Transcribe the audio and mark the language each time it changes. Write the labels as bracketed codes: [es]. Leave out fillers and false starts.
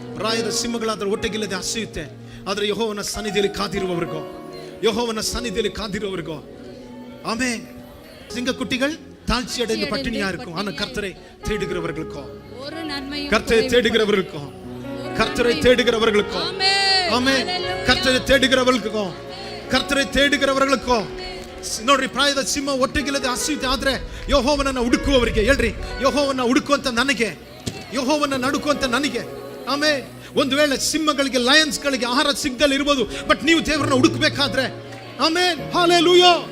[kn] ಪ್ರಾಯದ ಸಿಂಹಗಳಾದ್ರೆ ಹೊಟ್ಟೆಗಿಲ್ಲದೆ ಹಸಿಯುತ್ತೆ, ಆದರೆ ಯೆಹೋವನ ಸನ್ನಿಧಿಯಲ್ಲಿ ಕಾದಿರುವವರಿಗೋ, ಯೆಹೋವನ ಸನ್ನಿಧಿಯಲ್ಲಿ ಕಾದಿರುವವರಿಗೋ ஆமென். [ta] சிங்கக்குட்டிகள் தாழ்ச்சி அடைந்து பட்டினியா இருக்கும், ஆனா கர்த்தரை தேடுகிறவர்களுக்கோ, கர்த்தரை தேடுகிறவர்களுக்கோ, கர்த்தரை தேடுகிறவர்களுக்கோ, ஆமென். கர்த்தரை தேடுகிறவர்களுக்கோ, ಕರ್ತரை ತೇಡುಗರವರಿಗೋ [kn] ನೋಡ್ರಿ. ಪ್ರಾಯದ ಸಿಂಹ ಹೊಟ್ಟೆಗಿಲ್ಲದೆ ಹಸಿಯುತ್ತೆ, ಆದ್ರೆ ಯೆಹೋವನನ್ನ ಹುಡುಕುವವರಿಗೆ ಹೇಳ್ರಿ, ಯೆಹೋವನ್ನ ಹುಡುಕುವಂತ ನನಗೆ, ಯೆಹೋವನ್ನ ನಡುಕುವಂತ ನನಗೆ. ಆಮೇಲೆ ಒಂದು ವೇಳೆ ಸಿಂಹಗಳಿಗೆ, ಲಯನ್ಸ್ಗಳಿಗೆ ಆಹಾರ ಸಿಗದಲ್ಲಿ ಇರ್ಬೋದು, ಬಟ್ ನೀವು ದೇವರನ್ನ ಹುಡುಕಬೇಕಾದ್ರೆ, ಆಮೇನ್, ಹಲ್ಲೆಲೂಯಾ.